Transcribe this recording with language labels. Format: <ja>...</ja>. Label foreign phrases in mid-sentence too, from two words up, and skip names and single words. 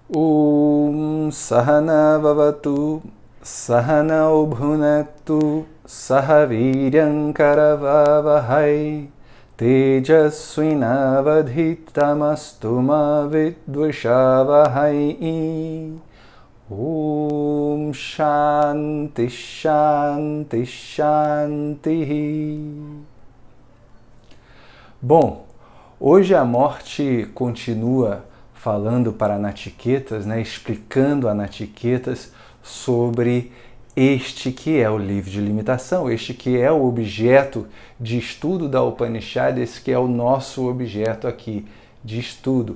<sa>सह नाववतु सह नौ भुनक्तु सह वीर्यं करवावहै तेजस्विनावधीतमस्तु मा विद्विषावहै. शान्तिः शान्तिः शान्तिः.</sa> <pt>Bom, hoje a morte continua falando para Nachiquetas, explicando a Nachiquetas sobre este que é o livro de limitação, este que é o objeto de estudo da Upanishad, esse que é o nosso objeto aqui de estudo.</pt>